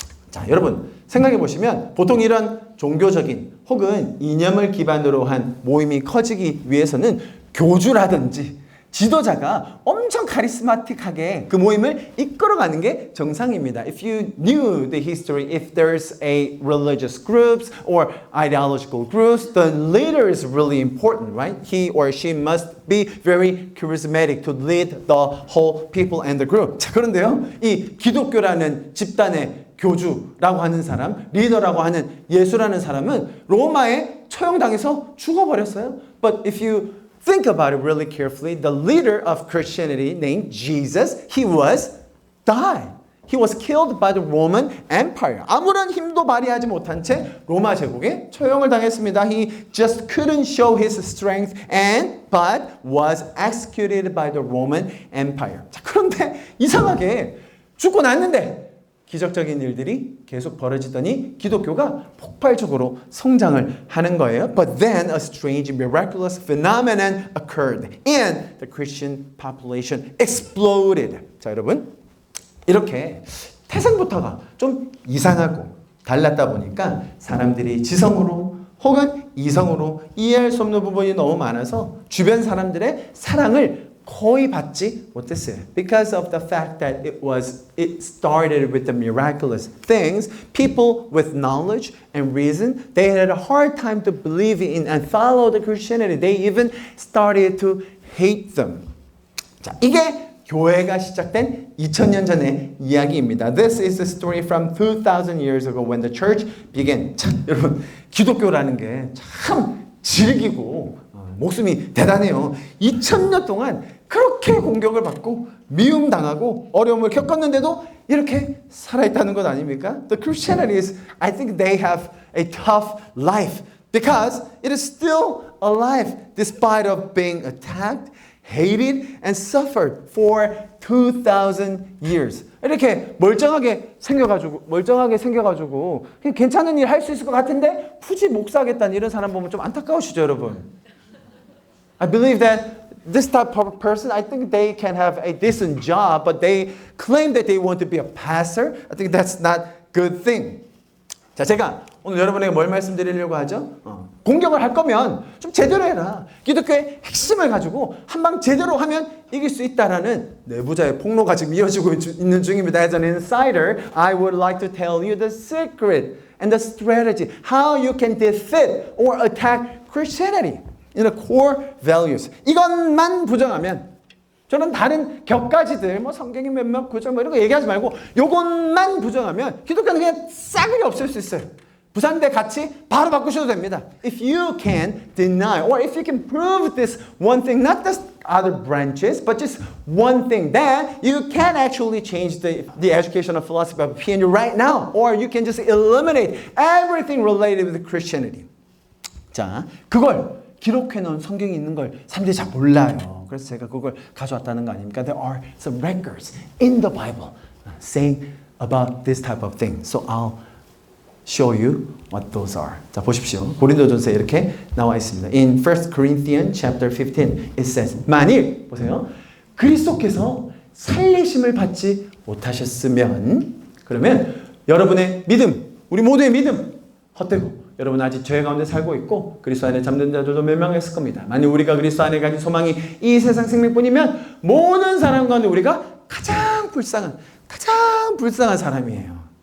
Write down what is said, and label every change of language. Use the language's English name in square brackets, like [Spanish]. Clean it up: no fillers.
[Korean] 자, 여러분 생각해 보시면 보통 이런 종교적인 혹은 이념을 기반으로 한 모임이 커지기 위해서는 교주라든지 지도자가 엄청 카리스마틱하게 그 모임을 이끌어가는 게 정상입니다. [English] If you knew the history, if there's a religious groups or ideological groups, the leader is really important, right? He or she must be very charismatic to lead the whole people and the group. [Korean] 자, 그런데요, 이 기독교라는 집단의 교주라고 하는 사람, 리더라고 하는 예수라는 사람은 로마에 처형당해서 죽어버렸어요. [English] But if you think about it really carefully, the leader of Christianity named Jesus, he died. He was killed by the Roman Empire. [Korean] 아무런 힘도 발휘하지 못한 채 로마 제국에 처형을 당했습니다. [English] He just couldn't show his strength but was executed by the Roman Empire. [Korean] 자, 그런데 이상하게 죽고 났는데 기적적인 일들이 계속 벌어지더니 기독교가 폭발적으로 성장을 하는 거예요. [English] But then a strange, miraculous phenomenon occurred and the Christian population exploded. [Korean] 자, 여러분, 이렇게 태생부터가 좀 이상하고 달랐다 보니까 사람들이 지성으로 혹은 이성으로 이해할 수 없는 부분이 너무 많아서 주변 사람들의 사랑을 거의 받지 못했어요. [English] Because of the fact that it started with the miraculous things, people with knowledge and reason, they had a hard time to believe in and follow the Christianity. They even started to hate them. [Korean] 자, 이게 교회가 시작된 2000년 전의 이야기입니다. [English] This is a story from 2000 years ago when the church began. [Korean] 참, 여러분, 기독교라는 게 참 질기고 목숨이 대단해요. 2000년 동안 그렇게 공격을 받고 미움당하고 어려움을 겪었는데도 이렇게 살아있다는 것 아닙니까? [English] The Christianities, I think they have a tough life because it is still alive despite of being attacked, hated, and suffered for 2,000 years. [Korean] 이렇게 멀쩡하게 생겨가지고 그냥 괜찮은 일 할 수 있을 것 같은데 굳이 목사하겠다는 이런 사람 보면 좀 안타까우시죠, 여러분? [English] I believe that this type of person, I think they can have a decent job, but they claim that they want to be a pastor. I think that's not a good thing. [Korean] 자, 제가 오늘 여러분에게 뭘 말씀드리려고 하죠? 공격을 할 거면 좀 제대로 해라. 기독교의 핵심을 가지고 한 방 제대로 하면 이길 수 있다라는 내부자의 폭로가 지금 이어지고 있는 중입니다. [English] As an insider, I would like to tell you the secret and the strategy how you can defeat or attack Christianity in the core values. [Korean] 이것만 부정하면 저는 다른 격가지들 뭐 성경이 몇몇 구절 뭐 이런 거 얘기하지 말고 요것만 부정하면 기독교는 그냥 싸그리 없앨 수 있어요. 부산대 같이 바로 바꾸셔도 됩니다. [English] If you can deny or if you can prove this one thing, not just other branches, but just one thing, then you can actually change the educational philosophy of PNU right now. Or you can just eliminate everything related with Christianity. [Korean] 자, 그걸 기록해 놓은 성경이 있는 걸 사람들이 잘 몰라요. 그래서 제가 그걸 가져왔다는 거 아닙니까? [English] There are some records in the Bible saying about this type of thing. So I'll show you what those are. [Korean] 자, 보십시오. 고린도전서에 이렇게 나와 있습니다. [English] In 1 Corinthians chapter 15 it says [Korean] 만일 보세요. 그리스도께서 살리심을 받지 못하셨으면 그러면 여러분의 믿음, 우리 모두의 믿음 헛되고 여러분 아직 죄 가운데 살고 있고 그리스도 안에 잠든 자들도 몇 명 있을 겁니다. 만약 우리가 그리스도 안에 가진 소망이 이 세상 생명뿐이면 모든 사람 가운데 우리가 가장 불쌍한 사람이에요.